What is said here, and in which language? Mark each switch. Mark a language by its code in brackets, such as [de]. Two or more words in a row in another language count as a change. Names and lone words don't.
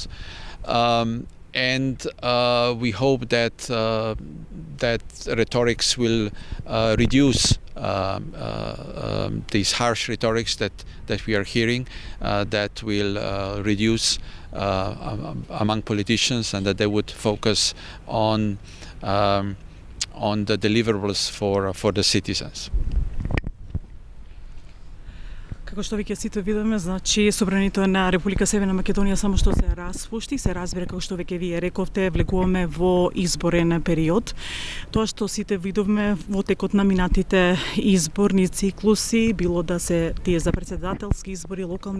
[en] And we hope that rhetorics will reduce these harsh rhetorics that we are hearing, that will reduce among politicians, and that they would focus on the deliverables for the citizens. [mk] Како што веќе сите видиме, значи Собранието на Република Северна Македонија само што се распушти, се разбира, како што веќе вие рековте, влегуваме во изборен период. Тоа што сите видовме во текот на минатите изборни циклуси, било да се тие за председателски избори, локални